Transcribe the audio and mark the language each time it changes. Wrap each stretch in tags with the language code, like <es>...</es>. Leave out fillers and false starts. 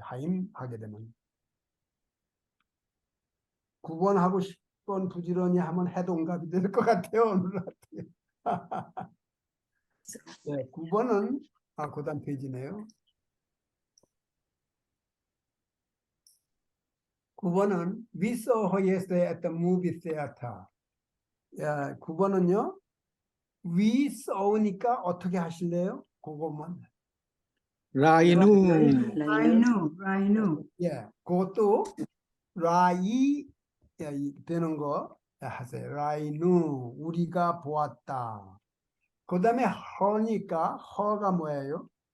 <ko>하임 하게 되면. 9번하고 10번 부지런히 하면 해동갑이 될 것 같아요. 오늘 같아요. 네, 9번은 그다음 페이지네요.</ko> <en>9번은 We saw her yesterday at the movie theater.</en> <ko>9번은요. We saw니까 어떻게 하실래요? 그것만.</ko> <he>라이누. 라이누</he> <ko>예, 그것도 라이 되는 거 하세요. 라이누 우리가 보았다. 그 다음에 허니까 허가 뭐예요?</ko>